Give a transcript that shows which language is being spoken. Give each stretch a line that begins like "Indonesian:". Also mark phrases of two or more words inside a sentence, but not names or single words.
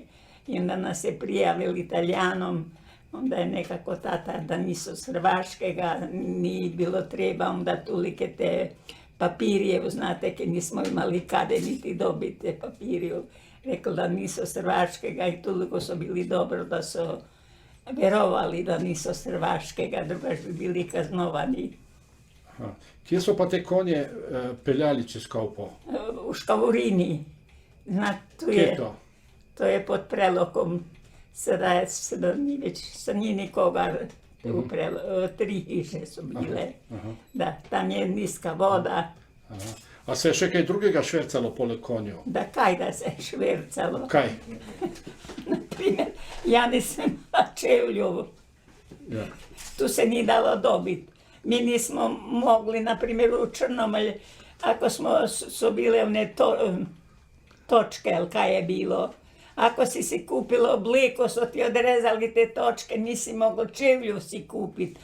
Croatian: I onda nas je prijavili Italijanom, onda je nekako tata da nisu s Hrvaškega, nije bilo treba onda tolike te papirje, znate, ki nismo imali kade niti dobiti te papirje. Rekli da nisu s Hrvaškega i toliko su bili dobro da su verovali da nisu s Hrvaškega, drugač bi bili kaznovani.
Slovenian: Kje so pa te konje peljali čez Kolpo?
Croatian: U Škavurini.
Slovenian: Kje je to?
Croatian: To je pod Prelokom. Sada nije nikoga u Preloku.
Slovenian: 3 hiše su bile. Da, tam je niska voda. A se je še kaj drugega švercalo poleg konju? Da, kaj da se je švercalo? Kaj?
Croatian: Naprimjer, ja nisam imala čevlju. Tu se nije dalo dobiti.
Slovenian: Mi nismo mogli, naprimjer, u Črnomlj, ako su bile one točke, ali kaj je bilo, ako si kupilo obleko, su ti odrezali te točke,
Croatian: nisi mogao
Slovenian: čevlju si kupiti.